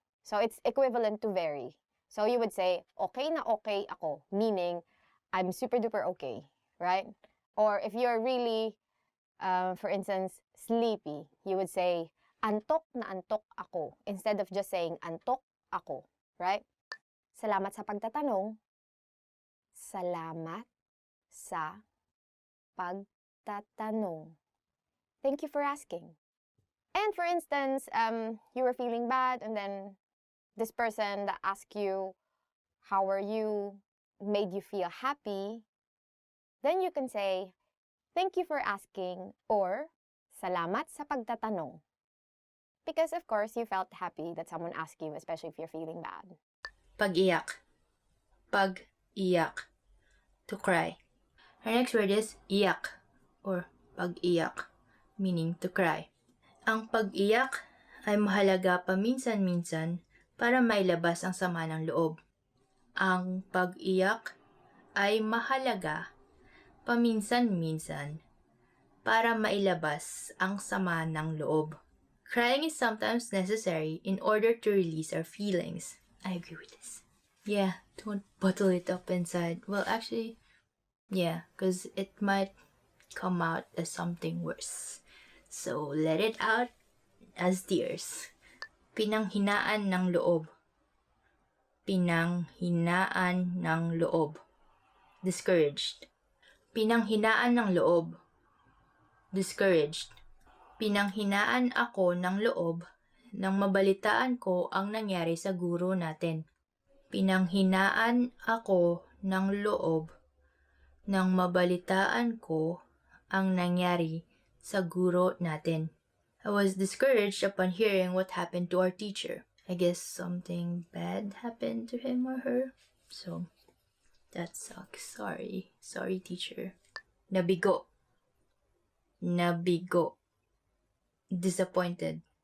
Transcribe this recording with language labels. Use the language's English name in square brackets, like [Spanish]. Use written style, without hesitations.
[English] So it's equivalent to very. So you would say, [Filipino] okay na okay ako, [English] meaning I'm super duper okay, right? Or if you're really, for instance, sleepy, you would say, [Filipino] antok na antok ako, [English] instead of just saying [Filipino] antok ako, [English] right? [Filipino] Salamat sa pagtatanong. Salamat sa pagtatanong. [English] Thank you for asking. And for instance, you were feeling bad, and then this person that asked you, how are you, made you feel happy, then you can say, thank you for asking, or [Filipino] salamat sa pagtatanong. [English] Because of course, you felt happy that someone asked you, especially if you're feeling bad. [Filipino] Pag-iyak. Pag-iyak. [English] To cry. Our next word is iyak or pag-iyak, meaning to cry. [Filipino] Ang pag-iyak ay mahalaga paminsan-minsan para mailabas ang sama ng loob. Ang pag-iyak ay mahalaga paminsan-minsan para mailabas ang sama ng loob. [English] Crying is sometimes necessary in order to release our feelings. I agree with this. Yeah, don't bottle it up inside. Well, actually, yeah, because it might come out as something worse. So, let it out as tears. [Filipino] Pinanghinaan ng loob. Pinanghinaan ng loob. Discouraged. Pinanghinaan ng loob. Discouraged. Pinanghinaan ako ng loob nang mabalitaan ko ang nangyari sa guro natin. Pinanghinaan ako ng loob nang mabalitaan ko ang nangyari sa guro natin. [English] I was discouraged upon hearing what happened to our teacher. I guess something bad happened to him or her. So, that sucks. Sorry. Sorry, teacher. Nabigo. Nabigo. Disappointed.